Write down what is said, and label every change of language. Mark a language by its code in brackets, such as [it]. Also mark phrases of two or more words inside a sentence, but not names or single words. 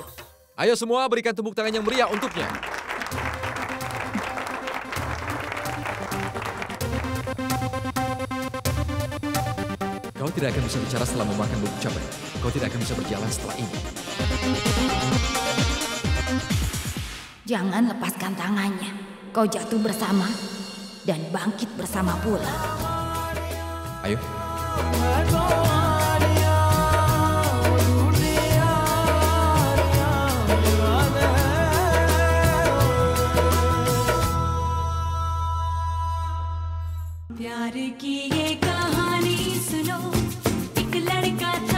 [id] Ayo semua berikan tepuk tangan yang meriah untuknya. Kau tidak akan bisa bicara setelah memakan bubuk cabai. Kau tidak akan bisa berjalan setelah ini. Jangan lepaskan tangannya. Kau jatuh bersama dan bangkit bersama pula. Ayo. [hi] प्यार की ये कहानी सुनो एक लड़का था